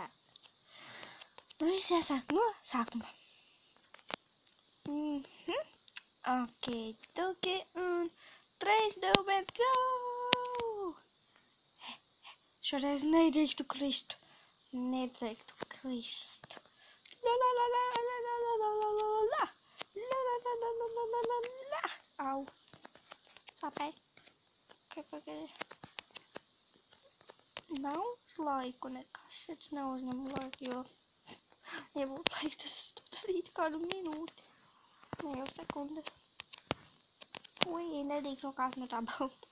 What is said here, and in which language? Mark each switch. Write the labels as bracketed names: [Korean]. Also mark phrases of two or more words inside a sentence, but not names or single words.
[Latvian] Man viss jāsāk no sākuma. Ok, un 3, 2, 1, go! Šoreiz nedrīkstu krist. Nedrīkstu krist. La la la la la la la la la la la. La la la la la la la la la. Au. Sāpēji. Pagaidi. Nav uz laiku nekas. Šeit neuzņem laiku, jo... Ja būtu laiks, tad es to darītu kādu minūti. Ne jau sekundi. Ui, nedrīkst nokāpt no tā baltā.